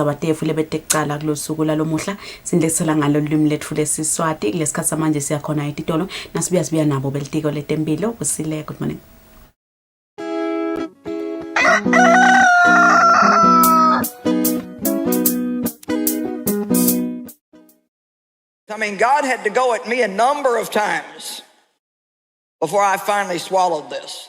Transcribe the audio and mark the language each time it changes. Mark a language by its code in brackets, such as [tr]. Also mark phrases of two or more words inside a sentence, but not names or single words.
[ss] abatefu lebetekucala kulosuku lalomuhla sindlekisela ngalo limi lethu lesiswati kulesikhathi manje siyakhona etitolo nasibuya nabo belitiko letempilo Kusile. [en] Good morning. I mean, God had to go at me a number of times before I finally swallowed this.